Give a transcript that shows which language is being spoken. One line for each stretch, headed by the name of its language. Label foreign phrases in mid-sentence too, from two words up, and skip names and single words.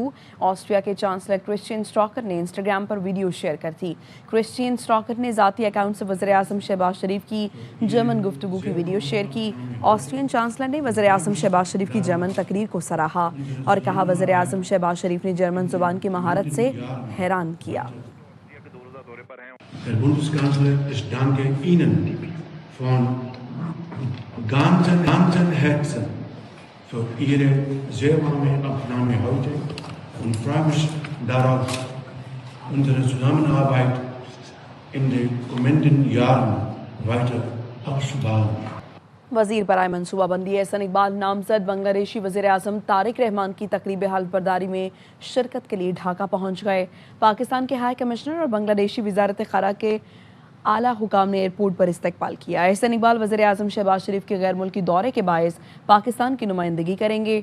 Urdu: آسٹریا کے چانسلر کرسٹیان سٹاکر نے انسٹاگرام پر ویڈیو شیئر کر دی. کرسٹیان سٹاکر نے ذاتی اکاؤنٹ سے وزیر اعظم شہباز شریف کی جرمن گفتگو کی ویڈیو شیئر کی. آسٹرین چانسلر نے وزیر اعظم شہباز شریف کی جرمن تقریر کو سراہا اور کہا وزیر اعظم شہباز شریف نے جرمن زبان کی مہارت سے حیران کیا.
German: ganzen Herzen für Ihre sehr warme Aufnahme heute und freue mich darauf, unsere Zusammenarbeit in den kommenden Jahren weiter auszubauen.
Urdu: وزیر برائے منصوبہ بندی احسن اقبال نامزد بنگلہ دیشی وزیر اعظم طارق رحمان کی تقریب حلف برداری میں شرکت کے لیے ڈھاکہ پہنچ گئے. پاکستان کے
English: High Commissioner
Urdu: اور بنگلہ دیشی وزارت خارجہ کے اعلیٰ حکام نے ایئرپورٹ پر استقبال کیا. احسن اقبال وزیر اعظم شہباز شریف کے غیر ملکی دورے کے باعث پاکستان کی نمائندگی کریں گے.